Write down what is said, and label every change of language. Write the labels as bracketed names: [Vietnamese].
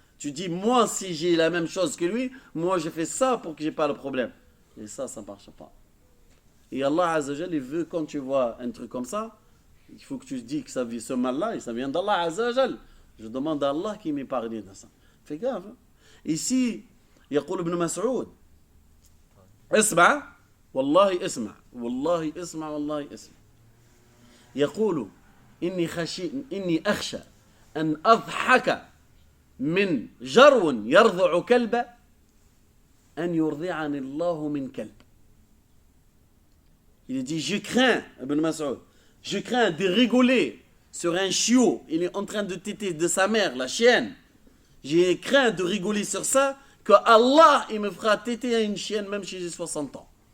[French] Tu dis, moi, si j'ai la même chose que lui, moi, je fais ça pour que je n'ai pas le problème. Et ça ne marche pas. Et Allah Azzawajal, il veut, quand tu vois un truc comme ça, il faut que tu te dis que ça vient ce mal-là, et ça vient d'Allah Azzawajal. Je demande à Allah qui m'ait parlé de ça. Fais gaffe. Hein? [Arabic] Ici, يقول ابن مسعود اسمع والله اسمع والله اسمع والله اسمع يقول إني أخشى أن أضحك من جرو يرضع كلب أن يرضعني الله من كلب. [French] Il dit, je crains, Ibn Mas'ud, je crains de rigoler sur un chiot, il est en train de téter de sa mère, la chienne. J'ai craint de rigoler sur ça, que Allah, il me fera téter à une chienne même si j'ai 60 ans.